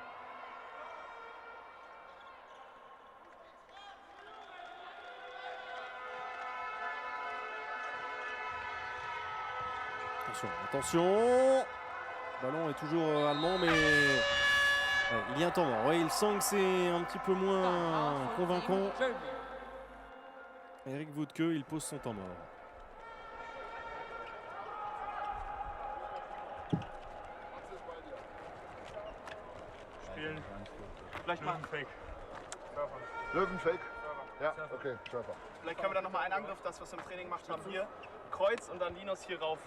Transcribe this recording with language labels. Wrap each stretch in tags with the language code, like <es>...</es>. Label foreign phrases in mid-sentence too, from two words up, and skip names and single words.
<fr>Attention, attention. Le ballon est toujours allemand, mais ouais, il y a un temps mort. Ouais, il sent que c'est un petit peu moins convaincant. Eric Woodke, il pose son temps mort.</fr> <de>Spielen. Vielleicht machen Fake. Löwenfake? Ja, okay, Surfer. Vielleicht können wir dann nochmal einen Angriff, das was wir im Training gemacht haben, hier. Kreuz und dann Linus hier rauf.</de>